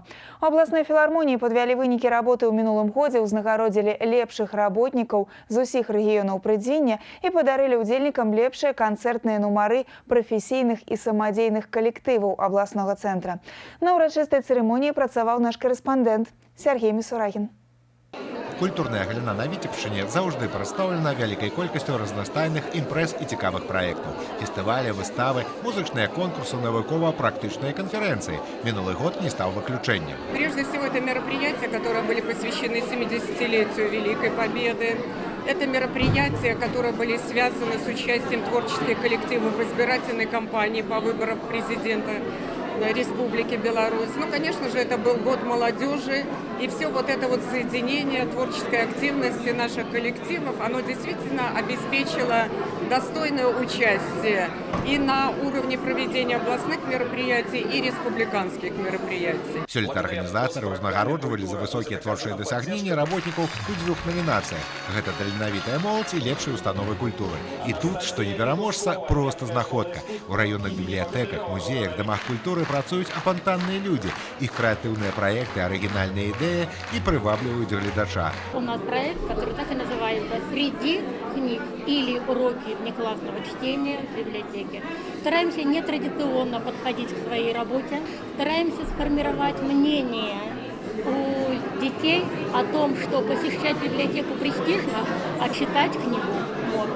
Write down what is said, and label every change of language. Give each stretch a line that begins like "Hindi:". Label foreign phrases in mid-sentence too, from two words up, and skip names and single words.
Belarusian: У абласной філармоніі падвялі вынікі работы ў мінулым годзе, узнагародзілі лепшых работнікаў з усіх рэгіёнаў прыдзення і падарылі ўдзельнікам лепшыя канцэртныя нумары прафесійных і самадзейных калектываў абласнога цэнтра. На ўрачыстай цырымоніі працаваў наш корэспандэнт Сергей Мисурагін. Культурная галіна на Віцебшчыне заўжды прадстаўлена вялікай колькасцю разнастайных імпрэз і цікавых праектаў. Фестывалі, выставы, музычныя конкурсы, навукова-практычныя конференции.
Russian: Минулый год не стал выключением. Прежде всего, это мероприятия, которые были посвящены 70-летию Великой Победы. Это мероприятия, которые были связаны с участием творческих коллективов в избирательной кампании по выборам президента Республики Беларусь. Ну, конечно же, это был год молодежи, и все вот это вот соединение творческой активности наших коллективов, оно действительно обеспечило достойное участие и на уровне проведения областных мероприятий, и республиканских мероприятий.
Belarusian: Сёлета арганізатары ўзнагароджвалі за высокія творчыя дасягненні работнікаў у 2 намінацыях. Гэта таленавітая моладзь і лепшыя установы культуры. І тут, што не пераможца, просто знаходка. У раённых бібліятэках, музеях, дамах культуры працуюць апантанныя людзі. Іх крэатыўныя праекты, арыгінальныя ідэі і прывабліваюць гледача.
Russian: У нас проект, который так и называется «Среди книг» или «Уроки внеклассного чтения в библиотеке». Стараемся нетрадиционно подходить к своей работе, стараемся сформировать мнение у детей о том, что посещать библиотеку престижно, а читать книгу можно.